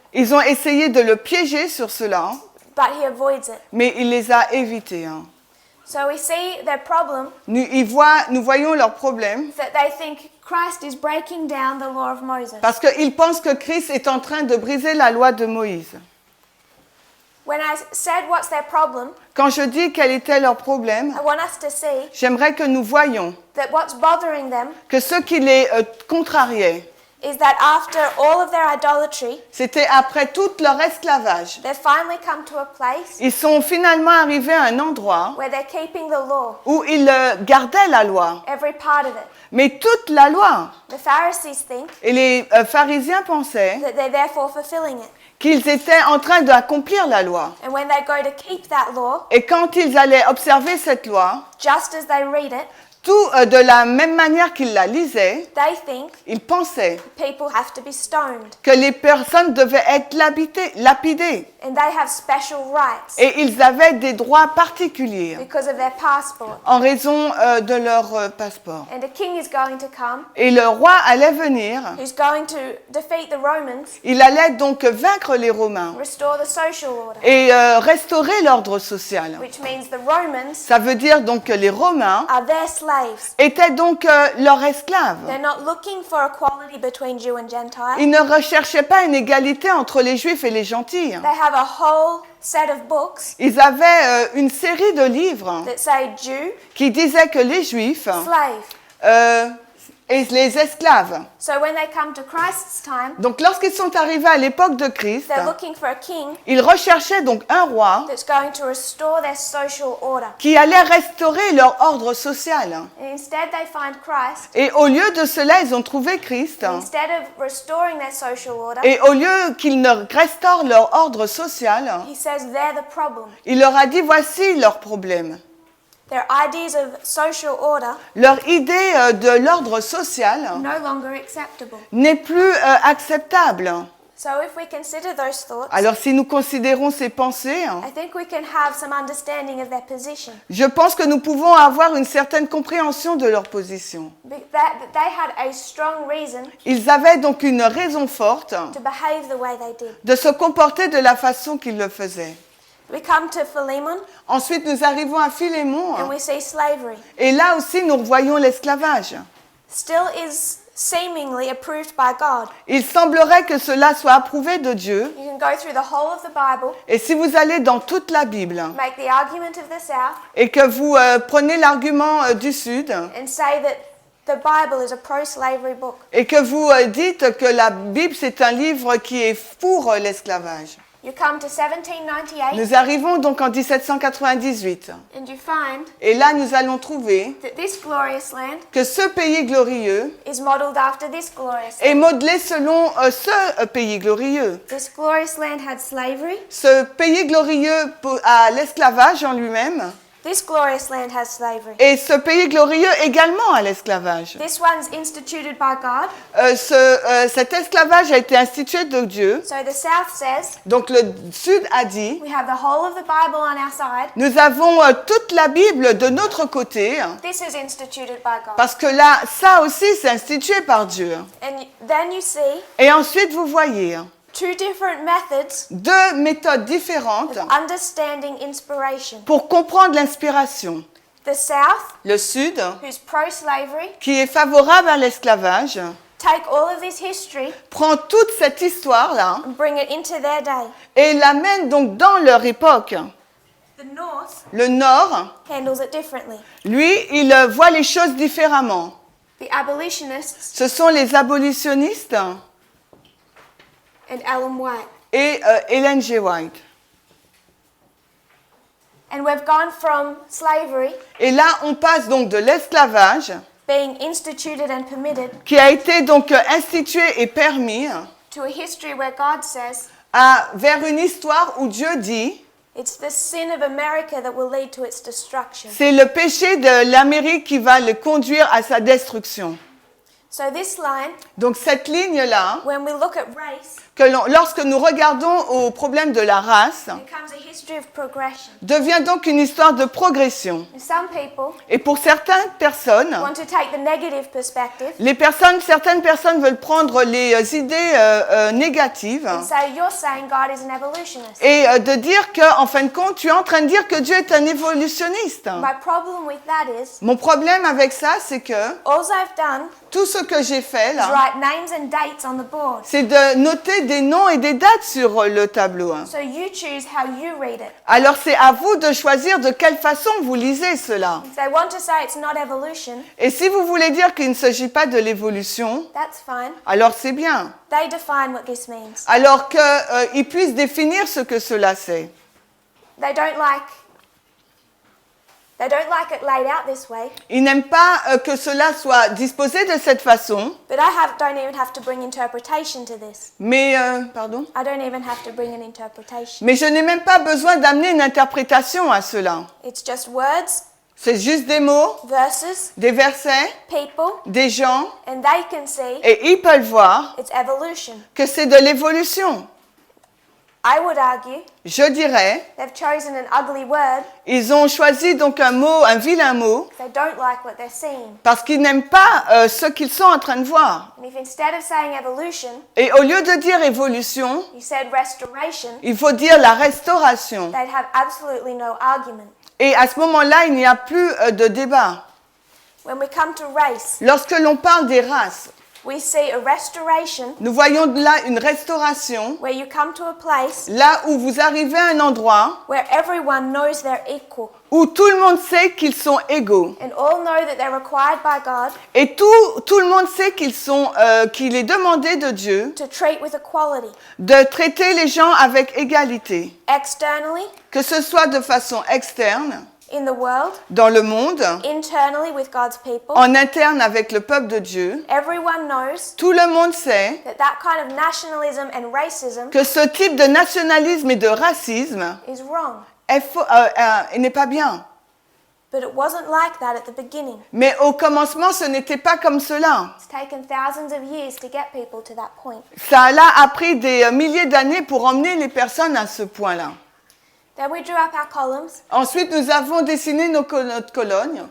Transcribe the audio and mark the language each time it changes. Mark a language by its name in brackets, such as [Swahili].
[French] Ils ont essayé de le piéger sur cela, [English] but he avoids it. [French] mais il les a évités. [English] So we see their problem [French] Nous voyons leur problème [English] is that they think Christ is breaking down the law of Moses. [French] parce qu'ils pensent que Christ est en train de briser la loi de Moïse. [English] When I said what's their problem, [French] Quand je dis quel était leur problème, [English] I want us to see [French] j'aimerais que nous voyions [English] that what's bothering them [French] que ce qui les contrariait, [English] is that after all of their idolatry, [French] c'était après tout leur esclavage. [English] they've finally come to a place [French] Ils sont finalement arrivés à un endroit [English] where they're keeping the law, [French] où ils gardaient la loi, [English] every part of it. [French] mais toute la loi. [English] The Pharisees think [French] Et les pharisiens pensaient [English] that they're therefore fulfilling it. [French] qu'ils étaient en train d'accomplir la loi. [English] And when they go to keep that law, [French] Et quand ils allaient observer cette loi, [English] just as they read it, [French] de la même manière qu'ils la lisaient, [English] they think [French] ils pensaient [English] people have to be stoned [French] que les personnes devaient être lapidées [English] and they have special rights [French] et ils avaient des droits particuliers [English] because of their passport. [French] en raison de leur passeport. [English] And a king is going to come [French] Et le roi allait venir, [English] who's going to defeat the Romans, [French] il allait donc vaincre les Romains [English] restore the social order, [French] et restaurer l'ordre social. [English] which means the Romans [French] Ça veut dire donc que les Romains [English] are their slaves. [French] étaient donc leurs esclaves. [English] They're not looking for equality between Jew and Gentile. [French] Ils ne recherchaient pas une égalité entre les Juifs et les gentils. [English] They have a whole set of books [French] Ils avaient une série de livres [English] that say Jew, [French] qui disaient que les Juifs [English] slave. [French] et les esclaves. [English] So when they come to Christ's time, [French] Donc lorsqu'ils sont arrivés à l'époque de Christ, [English] they're looking for a king [French] ils recherchaient donc un roi [English] that's going to restore their social order. [French] qui allait restaurer leur ordre social. [English] And instead they find Christ. [French] Et au lieu de cela, ils ont trouvé Christ. [English] Instead of restoring their social order, [French] Et au lieu qu'ils ne restaurent leur ordre social, [English] he says they're the problem. [French] il leur a dit voici leur problème. [English] Their ideas of social order [French] Leur idée de l'ordre social [English] are no longer acceptable. [French] n'est plus acceptable. [English] So if we consider those thoughts, [French] Alors si nous considérons ces pensées, [English] I think we can have some understanding of their position. [French] je pense que nous pouvons avoir une certaine compréhension de leur position. [English] That they had a strong reason [French] Ils avaient donc une raison forte [English] to behave the way they did. [French] de se comporter de la façon qu'ils le faisaient. [English] We come to Philemon [French] Ensuite, nous arrivons à Philémon, [English] and we see slavery. [French] et là aussi nous voyons l'esclavage. [English] Still is seemingly approved by God. [French] Il semblerait que cela soit approuvé de Dieu, [English] You can go through the whole of the Bible, [French] et si vous allez dans toute la Bible, [English] make the argument of the South, [French] et que vous prenez l'argument du Sud, [English] and say that the Bible is a pro-slavery book. [French] et que vous dites que la Bible c'est un livre qui est pour l'esclavage. [English] You come to 1798 [French] Nous arrivons donc en 1798, [English] and you find [French] et là nous allons trouver [English] that this glorious land [French] que ce pays glorieux [English] is modeled after this glorious [French] est [English] land. [French] modelé selon ce pays glorieux. [English] This glorious land had slavery. [French] Ce pays glorieux a l'esclavage en lui-même, [English] This glorious land has slavery. [French] et ce pays glorieux également a l'esclavage. [English] This one's instituted by God. [French] Cet esclavage a été institué de Dieu. [English] So the South says [French] Donc le Sud a dit, [English] we have the whole of the Bible on our side. [French] nous avons toute la Bible de notre côté, [English] This is instituted by God. [French] parce que là, ça aussi c'est institué par Dieu. [English] And then you see [French] Et ensuite vous voyez [English] two different methods [French] deux méthodes différentes [English] of understanding inspiration. [French] pour comprendre l'inspiration. [English] The South, [French] Le Sud, [English] who's pro-slavery, [French] qui est favorable à l'esclavage, [English] take all of this history [French] prend toute cette histoire-là [English] and bring it into their day. [French] et l'amène donc dans leur époque. [English] The North [French] Le Nord, [English] handles it differently. [French] lui, il voit les choses différemment. [English] The abolitionists [French] Ce sont les abolitionnistes [English] and Ellen White. [French] et Ellen G. White. [English] And we've gone from slavery [French] Et là, on passe donc de l'esclavage, [English] being instituted and permitted [French] qui a été donc institué et permis, [English] to a history where God says [French] vers une histoire où Dieu dit, [English] it's the sin of America that will lead to its destruction. [French] c'est le péché de l'Amérique qui va le conduire à sa destruction. [English] So this line, [French] Donc cette ligne-là, [English] when we look at race, [French] lorsque nous regardons au problème de la race, [English] becomes a history of progression. [French] devient donc une histoire de progression. [English] And some people [French] Et pour certaines personnes, [English] want to take the negative perspective [French] certaines personnes veulent prendre les idées négatives [English] and say you're saying God is an evolutionist. [French] et de dire qu'en fin de compte, tu es en train de dire que Dieu est un évolutionniste. [English] My problem with that is [French] Mon problème avec ça, c'est que [English] all I've done [French] tout ce que j'ai fait [English] is [French] là, [English] write names and dates on the board. [French] c'est de noter des noms et des dates sur le tableau. [English] So you choose how you read it. [French] Alors c'est à vous de choisir de quelle façon vous lisez cela. [English] If they want to say it's not evolution, [French] Et si vous voulez dire qu'il ne s'agit pas de l'évolution, [English] that's fine. [French] alors c'est bien. [English] They define what this means. [French] Alors qu'ils puissent définir ce que cela c'est. [English] They don't like it laid out this way, [French] Ils n'aiment pas que cela soit disposé de cette façon, [English] but I don't even have to bring interpretation to this. [French] mais [English] I don't even have to bring an interpretation. [French] mais je n'ai même pas besoin d'amener une interprétation à cela. [English] It's just words [French] C'est juste des mots, [English] verses, [French] des versets, [English] people, [French] des gens, [English] and they can see [French] et ils peuvent voir [English] it's evolution. [French] que c'est de l'évolution. [English] I would argue [French] Je dirais, [English] they've chosen an ugly word. [French] ils ont choisi donc un mot, un vilain mot, [English] They don't like what they're seeing. [French] parce qu'ils n'aiment pas ce qu'ils sont en train de voir. [English] And if instead of saying evolution, [French] Et au lieu de dire évolution, [English] you said restoration, [French] il faut dire la restauration. [English] they'd have absolutely no argument. [French] Et à ce moment-là, il n'y a plus de débat. [English] When we come to race, [French] Lorsque l'on parle des races, [English] we see a restoration [French] nous voyons là une restauration, [English] where you come to a place [French] là où vous arrivez à un endroit [English] where everyone knows they're equal [French] où tout le monde sait qu'ils sont égaux. [English] and all know that they're required by God [French] Et tout le monde sait qu'il est demandé de Dieu [English] to treat with equality, [French] de traiter les gens avec égalité, [English] externally [French] que ce soit de façon externe, [English] in the world, [French] dans le monde, [English] internally with God's people. [French] en interne avec le peuple de Dieu. [English] Everyone knows [French] Tout le monde sait [English] that kind of nationalism and racism [French] que ce type de nationalisme et de racisme [English] is wrong. [French] n'est pas bien. [English] But it wasn't like that at the beginning. [French] Mais au commencement, ce n'était pas comme cela. [English] It's taken thousands of years to get people to that point. [French] Ça a pris des milliers d'années pour emmener les personnes à ce point-là. [English] Then we drew up our columns [French] Ensuite, nous avons dessiné notre colonne